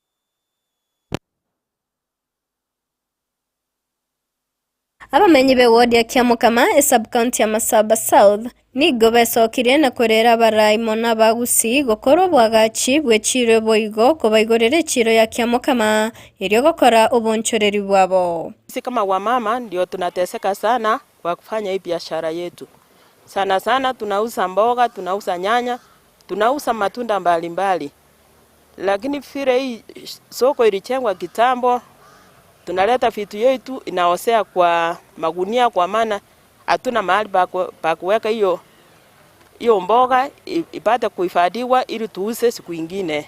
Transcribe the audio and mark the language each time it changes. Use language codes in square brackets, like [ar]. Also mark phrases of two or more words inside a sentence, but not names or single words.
[guz] Abamenyi be ward ya Kiamukama sub-county ya Masaba South nigo besokire na korera barai mona ba Gusii gokoro bwagachi bwechiro boigo kobaigorere chiro ya Kiamukama irio gokora ubonchoreri bwabo. [sw] Sisi kama wamama ndio tunateseka sana kwa kufanya hii biashara yetu. Sana sana tunauza mboga, tunauza nyanya, tunauza matunda mbalimbali. Lakini vile hii soko ilichengwa kitambo, tunaleta vitu yetu inaosea kwa magunia kwa maana hatuna mahali pa kuweka hiyo mboga ipate kuhifadhiwa ili tuuze siku nyingine.